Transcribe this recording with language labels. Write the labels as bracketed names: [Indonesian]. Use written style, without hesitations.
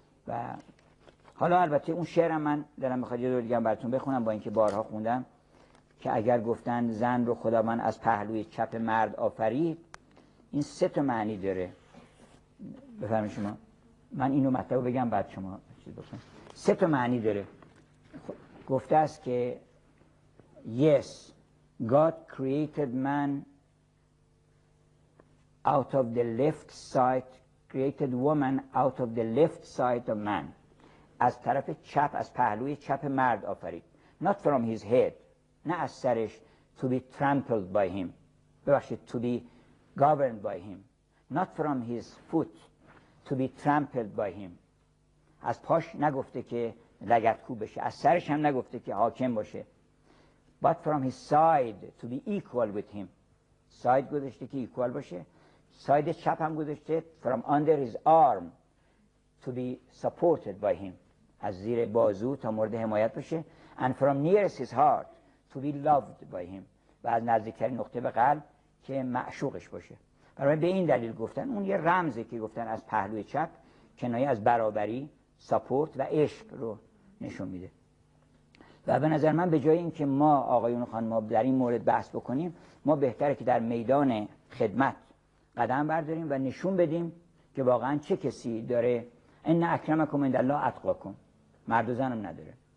[Persian] و حالا البته اون شعرم من دلم میخواد یه دور دیگه براتون بخونم، با اینکه بارها خوندم، که اگر گفتن زن رو خداوند از پهلوی چپ مرد آفرید، این 3 معنی داره. بفرمایید شما، من اینو مطلب بگم بعد شما چیز بکنید. 3 معنی داره. گفته است که [English] yes, God created man out of the left side, created woman out of the left side of man. [Persian] از طرف چپ، از پهلوی چپ مرد آفرید. [English] Not from his head. [Persian] نه از سرش [English] to be trampled by him، [Persian] ببخشید [English] to be governed by him، not from his foot to be trampled by him. [Persian] از پاش نگفته که لگدکوب بشه، از سرش هم نگفته که حاکم باشه. [English] but from his side to be equal with him، [Persian] ساید گذاشته که ایکوال باشه، ساید چپ هم گذاشته [English] from under his arm to be supported by him، [Persian] از زیر بازو تا مورد حمایت باشه. [English] and from nearest his heart to be loved by him، [Persian] و از نزدیکترین نقطه به قلب که معشوقش باشه. برای به این دلیل گفتن اون یه رمزه که گفتن از پهلوی چپ کنایه از برابری، ساپورت و عشق رو نشون میده. و به نظر من به جای اینکه ما آقایون و خانم‌ها در این مورد بحث بکنیم، ما بهتره که در میدان خدمت قدم برداریم و نشون بدیم که واقعا چه کسی داره [Arabic] ان اکرمکم عند الله اتقاکم، [Persian] مرد و زنم نداره.